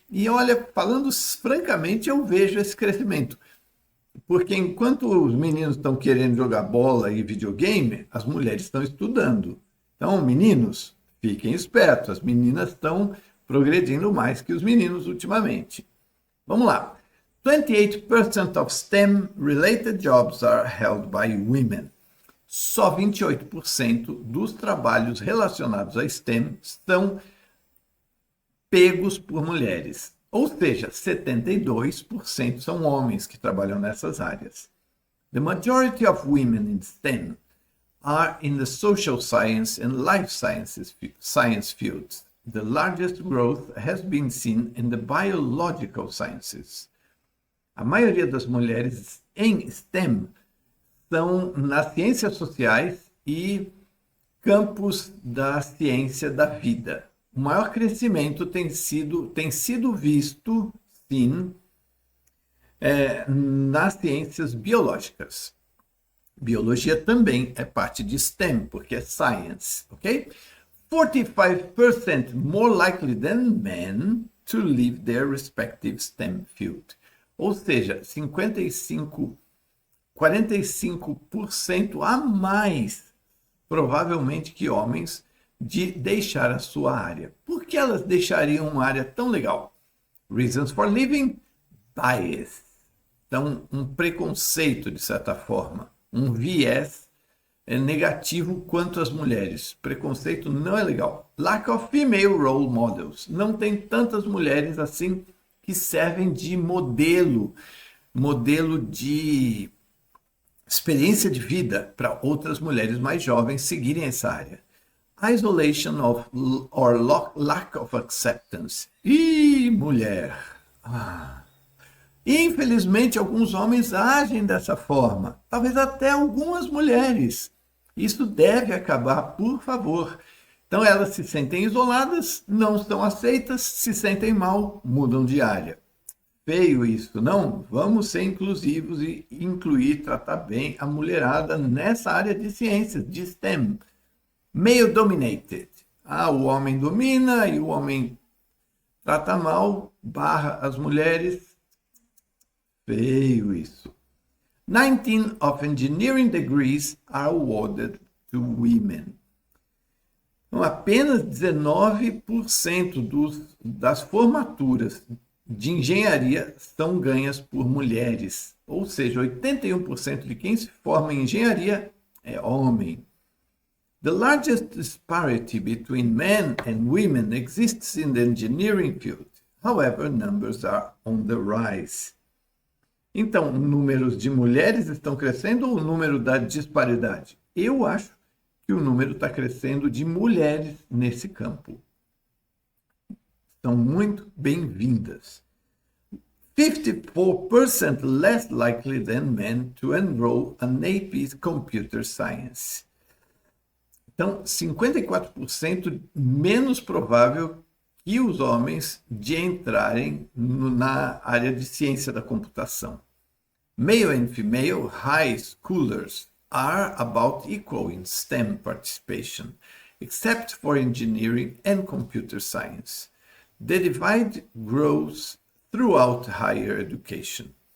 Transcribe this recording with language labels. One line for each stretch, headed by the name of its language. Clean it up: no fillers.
Portuguese: E olha, falando francamente, eu vejo esse crescimento. Porque enquanto os meninos estão querendo jogar bola e videogame, as mulheres estão estudando. Então, meninos, fiquem espertos. As meninas estão progredindo mais que os meninos ultimamente. Vamos lá.
English: 28% of STEM-related jobs are held by women.
Portuguese: Só 28% dos trabalhos relacionados a STEM são pegos por mulheres. Ou seja, 72% são homens que trabalham nessas áreas.
English: The majority of women in STEM are in the social science and life science fields. The largest growth has been seen in the biological sciences.
Portuguese: A maioria das mulheres em STEM são nas ciências sociais e campos da ciência da vida. O maior crescimento tem sido visto, sim, nas ciências biológicas. Biologia também é parte de STEM, porque é science, ok?
English: 45% more likely than men to leave their respective STEM field.
Portuguese: Ou seja, 45% a mais, provavelmente, que homens, de deixar a sua área. Por que elas deixariam uma área tão legal?
English: Reasons for leaving, bias.
Portuguese: Então, um preconceito, de certa forma, um viés negativo quanto às mulheres. Preconceito não é legal.
English: Lack of female role models.
Portuguese: Não tem tantas mulheres assim que servem de modelo de experiência de vida para outras mulheres mais jovens seguirem essa área.
English: Isolation of or lack of acceptance.
Portuguese: Ih, mulher! Infelizmente, alguns homens agem dessa forma, talvez até algumas mulheres. Isso deve acabar, por favor. Então, elas se sentem isoladas, não estão aceitas, se sentem mal, mudam de área. Feio isso, não? Vamos ser inclusivos e incluir, tratar bem a mulherada nessa área de ciências, de STEM.
English: Male dominated.
Portuguese: O homem domina e o homem trata mal, barra as mulheres. Feio isso.
English: 19 of engineering degrees are awarded to women.
Portuguese: Então, apenas 19% das formaturas de engenharia são ganhas por mulheres. Ou seja, 81% de quem se forma em engenharia é homem.
English: The largest disparity between men and women exists in the engineering field. However, numbers are on the rise.
Portuguese: Então, números de mulheres estão crescendo ou o número da disparidade? Eu acho que o número está crescendo de mulheres nesse campo. São muito bem-vindas.
English: 54% less likely than men to enroll in AP Computer Science.
Portuguese: Então, 54% menos provável que os homens de entrarem na área de ciência da computação.
English: Male and female high schoolers are about equal in STEM participation, except for engineering and computer science. The divide grows throughout higher education.